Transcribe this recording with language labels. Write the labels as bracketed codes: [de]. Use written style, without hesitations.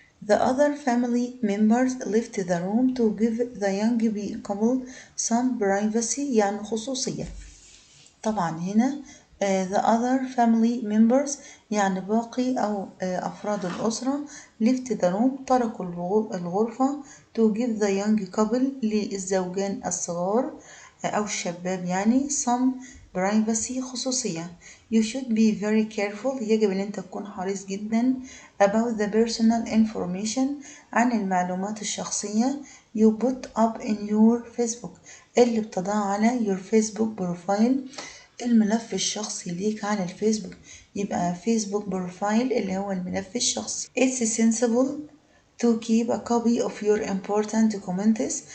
[en] The other family members left the room to give the young couple some privacy [ar] يعني خصوصية. طبعا هنا [en] the other family members [ar] يعني باقي أو أفراد الأسرة [en] left the room [ar] تركوا الغرفة [en] to give the young couple [ar] للزوجان الصغار أو الشباب يعني [en] some privacy [ar] خصوصية. [en] You should be very careful [ar] يجب أن أنت تكون حريص جدا [en] about the personal information [ar] عن المعلومات الشخصية [en] you put up in your Facebook [ar] اللي بتضعها على [en] your Facebook profile [ar] الملف الشخصي ليك على الفيسبوك. يبقى فيسبوك بروفايل اللي هو الملف الشخصي. [en] It's sensible to keep a copy of your important documents.